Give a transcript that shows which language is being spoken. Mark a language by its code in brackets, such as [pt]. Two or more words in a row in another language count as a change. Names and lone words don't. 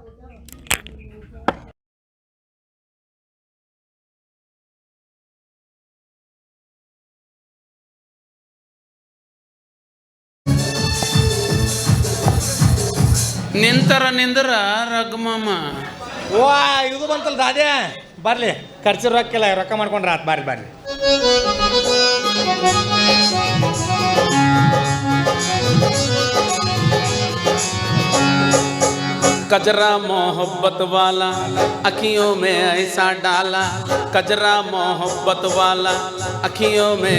[kn] ನಿಂದ್ರ ರಘುಮಾಮ. ವಾ ಇದು ಬಂತಲ್ಲ ದಾದೆ ಬರ್ಲಿ ಖರ್ಚು ರೊಕ್ಕಿಲ್ಲ ರೊಕ್ಕ ಮಾಡ್ಕೊಂಡ್ರ ಆತ್ ಬರ್ಲಿ ಬರ್ಲಿ. [hi] कजरा मोहब्बत वाला अखियों में ऐसा डाला, कजरा मोहब्बत वाला अखियों में